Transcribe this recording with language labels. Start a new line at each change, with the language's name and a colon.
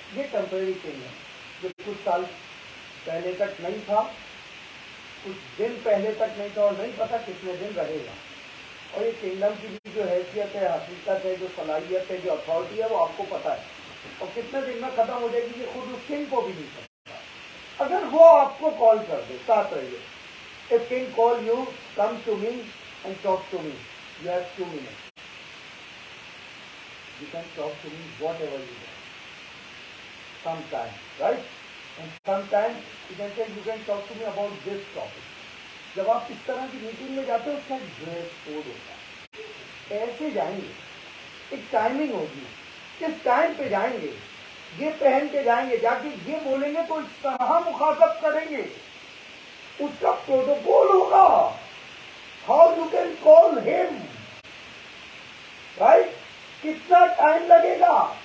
Urdu: یہ temporary king ہے جو کچھ سال پہلے تک نہیں تھا, کچھ دن پہلے تک نہیں تھا, اور نہیں پتا کتنے دن رہے گا. اور یہ کنگڈم کی بھی جو حیثیت ہے, حقیقت ہے, جو صلاحیت ہے, جو اتھارٹی ہے, وہ آپ کو پتا ہے. اور کتنے دن میں ختم ہو جائے گی یہ خود اس کنگ کو بھی نہیں پتا. اگر وہ آپ کو کال کر دے, ساتھ رہیے.
English: If king call you, come to me and talk to me. You have 2 minutes. You can talk to me whatever you want. Sometime, right? And sometimes you can say you can talk to me about this topic.
Urdu: جب آپ اس طرح کی meeting میں جاتے ہو اس کا ایک dress code ہوتا ہے. ایسے جائیں گے, ایک ٹائمنگ ہوگی, کس ٹائم پہ جائیں گے, یہ پہن کے جائیں گے, جا کے یہ بولیں گے تو اس طرح مخاطب کریں گے. اس کا پروٹوکول ہوگا.
English: how you can call ہم, right,
Urdu: کتنا ٹائم لگے گا.